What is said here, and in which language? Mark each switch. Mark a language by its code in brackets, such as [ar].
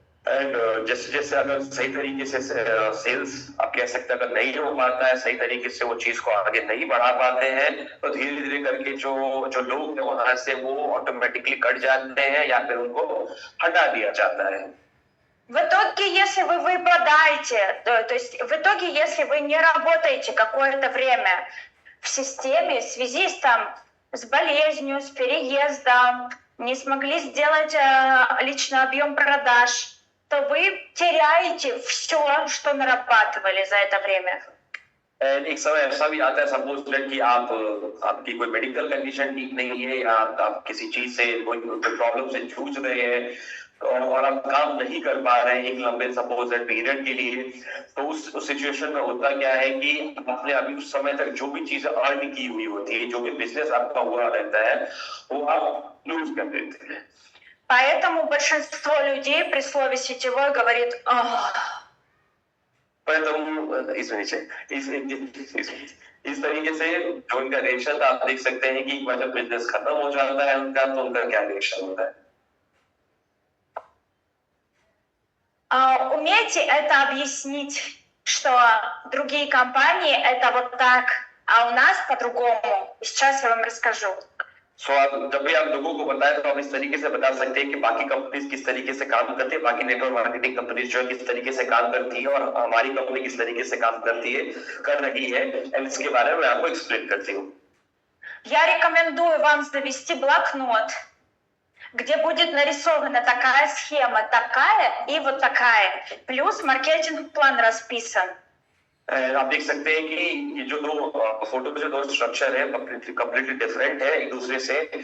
[hi] And जैसे जैसे अगर सही तरीके से सेल्स आप कह सकते हैं अगर नहीं हो पाता है, सही तरीके से वो चीज को आगे नहीं बढ़ा पाते हैं, तो धीरे धीरे करके जो जो लोग हैं वहां से वो ऑटोमेटिकली कट जाते हैं या फिर उनको हटा दिया जाता है. [ru] В итоге, если вы выпадаете, то есть в итоге, если вы не работаете какое-то время в системе в связи с болезнью, с переездом, не смогли сделать личный объем продаж, то вы теряете все, что нарабатывали за это время. [hi] एंड एक समय ऐसा भी आता है, [en] suppose that [hi] कि आप आपकी कोई मेडिकल कंडीशन ठीक नहीं है या आप किसी चीज से कोई प्रॉब्लम से जूझ रहे हैं और आप काम नहीं कर पा रहे हैं एक लंबे सपोज दैट पीरियड के लिए, तो उस सिचुएशन में होता क्या है कि आपने अभी उस समय तक जो भी चीजें अर्न की हुई होती है, जो भी बिजनेस आपका हुआ रहता है, वो आप लूज कर देते हैं. [ru] Поэтому большинство людей при слове сетевой говорит: «Ах». [hi] परंतु इस तरीके से जो उनका रिएक्शन था, आप देख सकते हैं कि एक बार जब बिजनेस खत्म हो जाता है उनका, तो उनका क्या रिएक्शन होता है. [ru] Умейте это объяснить, что другие компании это вот так, а у нас по-другому. И сейчас я вам расскажу. [hi] आप जब भी आप लोगों को बताएं तो आप इस तरीके से बता सकते हैं कि बाकी कंपनीज किस तरीके से काम करती है, बाकी नेटवर्क मार्केटिंग कंपनीज जो है किस तरीके से काम करती है और हमारी कंपनी किस तरीके से काम करती है, कर रही है. एंड इसके बारे में मैं आपको एक्सप्लेन करती हूँ. [ru] Я рекомендую вам завести блокнот, где будет нарисована такая схема, такая и вот такая, плюс маркетинг-план расписан. [hi] आप देख सकते हैं कि ये जो दो फोटो में जो दो स्ट्रक्चर है कंप्लीटली डिफरेंट है एक दूसरे से.